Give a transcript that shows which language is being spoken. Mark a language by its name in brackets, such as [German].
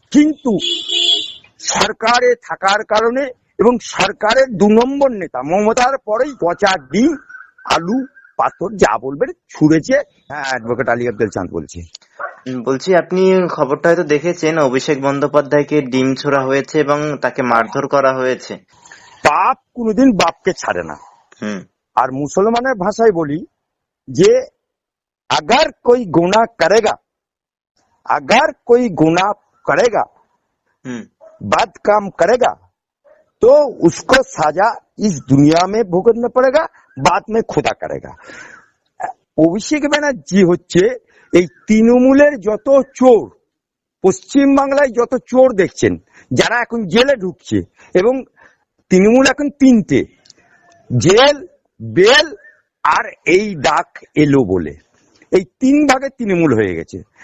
[Bangla] কিন্তু সরকারে থাকার কারণে এবং সরকারের 2 নম্বর নেতা মমতার পরেই পচা ডিম, আলু, পাথর যা বলবেন ছুঁড়েছে। হ্যাঁ, অ্যাডভোকেট আলী আব্দুল চাঁদ বলছি। বলছি, আপনি খবরটা হয়তো দেখেছেন, অভিষেক বন্দ্যোপাধ্যায়কে ডিম ছোড়া হয়েছে এবং তাকে মারধর করা হয়েছে। পাপ কোনোদিন বাপকে ছাড়ে না। হুম আর মুসলমানের ভাষায় বলি যে [Hindi] अगर कोई गुनाह करेगा, अगर कोई गुनाह करेगा, হুম बद काम करेगा, तो उसको सजा इस दुनिया में भुगतना पड़ेगा, बाद में खुदा करेगा। [Bangla] অভিষেক ব্যানার্জি হচ্ছে এই তৃণমূলের যত চোর, পশ্চিম বাংলায় যত চোর দেখছেন যারা এখন জেলে ঢুকছে, এবং তৃণমূল এখন 3টে, জেল, বেল আর এই ডাক এলো বলে, এই 3 ভাগে তৃণমূল হয়ে গেছে।